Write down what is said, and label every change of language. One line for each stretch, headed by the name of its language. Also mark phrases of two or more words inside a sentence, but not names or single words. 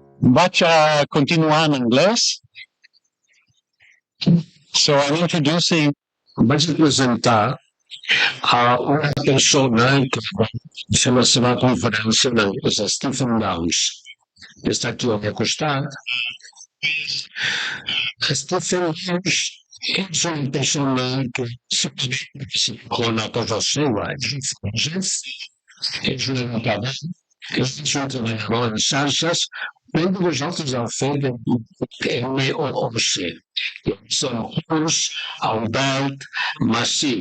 Catalan: Vaig continuar en anglès.
English: So I'm introducing.
Catalan: Vaig a presentar a una persona que va fer la seva conferència en anglès, Stephen Downes, que està aquí al meu costat. Stephen Downes és una persona que con una cosa seva, és un filòsof, és un educador, és un treballador en xarxes, però vosaltres heu fet MOOC, que és el curs obert massiu.